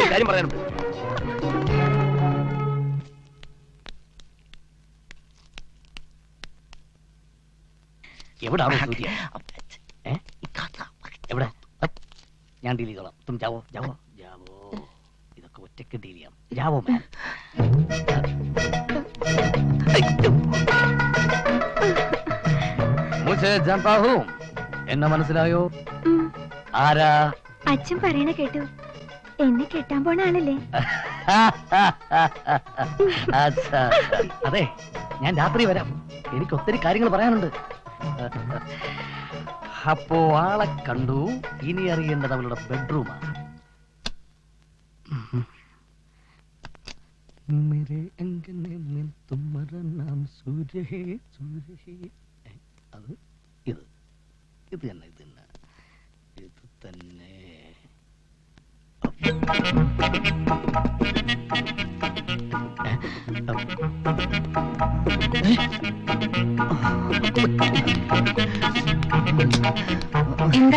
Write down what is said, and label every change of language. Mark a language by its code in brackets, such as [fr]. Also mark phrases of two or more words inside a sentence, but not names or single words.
[ml] ഒരു കാര്യം പറയാനുണ്ട്. എവിടാണോ സൂര്യ? എവിടെ? ഞാൻ ഡീൽ ചെയ്തോളാം. [hi] तुम जाओ जाओ जाओ. [ml] ഇതൊക്കെ ഒറ്റയ്ക്ക് ഡീൽ ചെയ്യാം. ജാവോ മാൻ. [hi] मुझे जानता हूं. [ml] എന്നെ മനസ്സിലായോ? ആരാ? അച്ഛൻ പറയണ കേട്ടു. എന്നെ കെട്ടാൻ പോണ ആളല്ലേ? അതെ, ഞാൻ രാത്രി വരാം. എനിക്ക് ഒത്തിരി കാര്യങ്ങൾ പറയാനുണ്ട്. അപ്പോ ആളെ കണ്ടു. ഇനി അറിയേണ്ടത് അവളുടെ ബെഡ്റൂമാണ്. [hi] मेरे अंगने में तुम्हारा नाम सूर्य है, सूर्य है. [ml] അത് ഇത് ഇത് തന്നെ ഇത് തന്നെ ഇത് തന്നെ. എന്താ?